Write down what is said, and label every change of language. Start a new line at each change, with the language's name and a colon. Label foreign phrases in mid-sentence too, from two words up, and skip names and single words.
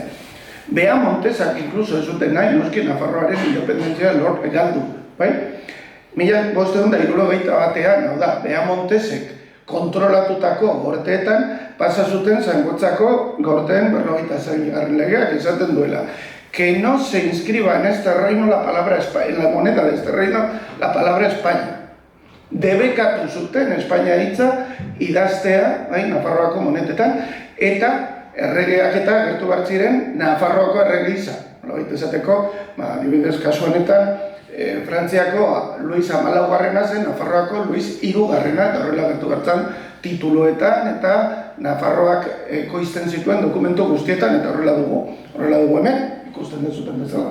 Basque: Beamontesak inkluso ez zuten nahi, noski Nafarroaren independentzia galdu. 1571an, hau da, Beamontesek kontrolatutako gorteetan pasa zuten Zangotzako gorteen 56. legeak esaten duela.
Spanish: Que no se inscriba en este reino la palabra España, en la moneda de este reino la palabra España.
Basque: Debekatu zuten Espainia hitza idaztea, Nafarroako monetetan, eta erregeak eta gertu bartziren Nafarroako errege gisa. Esateko, adibidez kasu honetan, Frantziako Luis XIV zen, Nafarroako Luis III, eta horrela gertu bartzan tituluetan, eta Nafarroak ekoizten zituen dokumentu guztietan, eta horrela dugu hemen, ikusten dezuten bezala.